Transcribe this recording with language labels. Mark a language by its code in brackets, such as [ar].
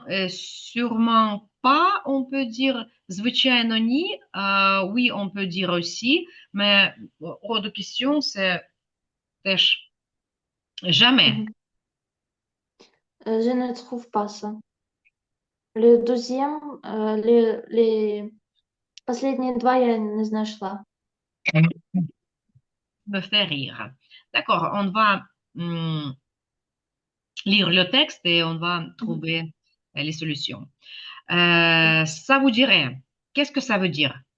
[fr] Sûrement pas, on peut dire [uk] звичайно ні, [fr] oui, on peut dire aussi, mais hors de question, c'est [uk] теж [fr] jamais. Mhm. Je ne trouve pas ça. Le deuxième, les [ru] последние два [uk] я не знайшла. [fr] Me fait rire. D'accord, on va lire le texte et on va Mhm. trouver les solutions. Ça vous dirait, qu'est-ce que ça veut dire?